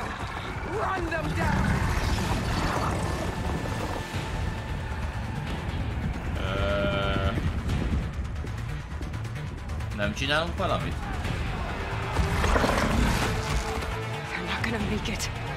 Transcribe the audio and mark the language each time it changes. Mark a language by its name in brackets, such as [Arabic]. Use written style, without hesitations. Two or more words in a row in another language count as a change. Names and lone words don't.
[English] Run them down! [Hungarian] Nem csinálunk valamit? [English] They're not gonna make it.